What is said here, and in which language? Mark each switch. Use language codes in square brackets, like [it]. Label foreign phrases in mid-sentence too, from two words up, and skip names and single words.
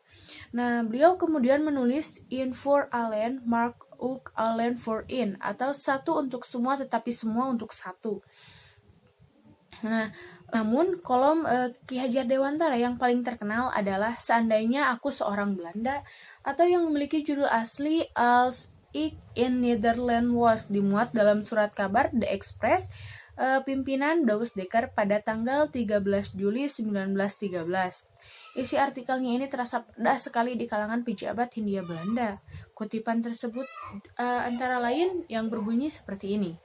[id] Nah, beliau kemudian menulis [nl] In for Allen, Mark ook Allen for In, [id] atau satu untuk semua tetapi semua untuk satu. Nah, namun kolom Ki Hajar Dewantara yang paling terkenal adalah Seandainya Aku Seorang Belanda, atau yang memiliki judul asli [nl] Als ik in Nederland was, [id] dimuat dalam surat kabar The Express pimpinan Dawes Dekker pada tanggal 13 Juli 1913. Isi artikelnya ini terasa pedas sekali di kalangan pejabat Hindia Belanda. Kutipan tersebut antara lain yang berbunyi seperti ini.